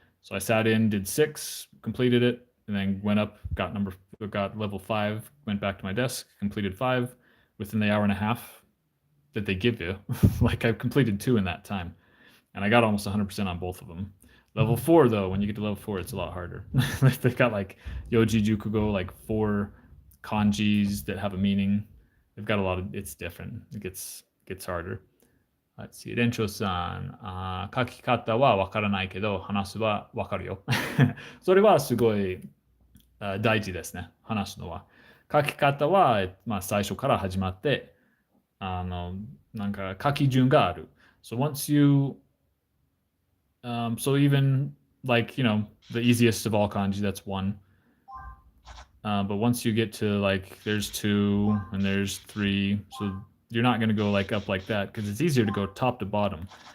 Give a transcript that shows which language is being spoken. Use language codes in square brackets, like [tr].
[en] So I sat in, did 6, completed it, and then went up, got level 5, went back to my desk, completed 5 within the hour and a half that they give you. Like I completed 2 in that time, and I got almost 100% on both of them. Level 4 though, when you get to level 4, it's a lot harder. They've got like Yoji Jukugo, like 4 kanjis that have a meaning. They've got a lot of, it's different. It gets harder. Let's see. [ja] レンチョさん、書き方はわからないけど、話すはわかるよ。それはすごい大事ですね。話すのは。書き方は、最初から始まって、なんか書き順がある。 [en] So once you, so even like, the easiest of all kanji, that's 1. But once you get to like, there's 2 and there's 3, so you're not going to go like up like that because it's easier to go top to bottom.